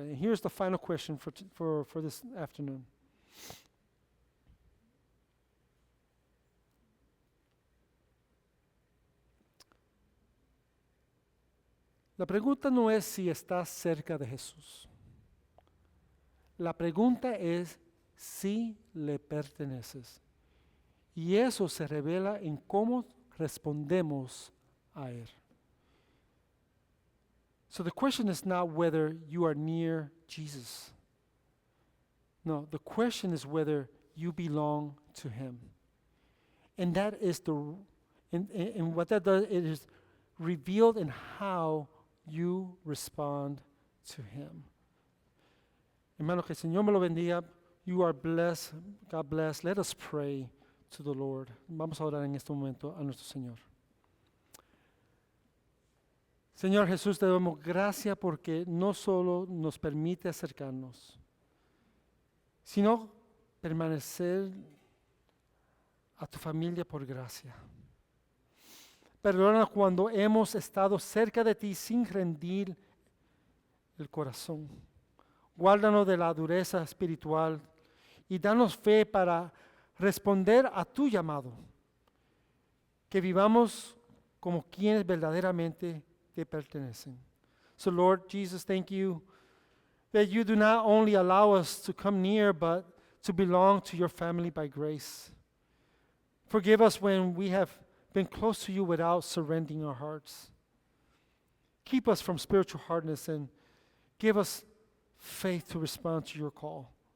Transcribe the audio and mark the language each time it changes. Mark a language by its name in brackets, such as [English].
[English] And here's the final question for this afternoon. [Spanish] La pregunta no es si estás cerca de Jesús. La pregunta es si le perteneces. Y eso se revela en cómo respondemos a Él. [English] So the question is not whether you are near Jesus. No, the question is whether you belong to Him. And that is and what that does, it is revealed in how you respond to Him. [Spanish] Hermano, que el Señor me lo bendiga. [English] You are blessed. God bless. Let us pray to the Lord. [Spanish] Vamos a orar en este momento a nuestro Señor. Señor Jesús, te damos gracias porque no solo nos permite acercarnos, sino permanecer a tu familia por gracia. Perdona cuando hemos estado cerca de ti sin rendir el corazón. Guárdanos de la dureza espiritual y danos fe para responder a tu llamado. Que vivamos como quienes verdaderamente te pertenecen. [English] So Lord Jesus, thank you that you do not only allow us to come near, but to belong to your family by grace. Forgive us when we have been close to you without surrendering our hearts. Keep us from spiritual hardness and give us faith to respond to your call.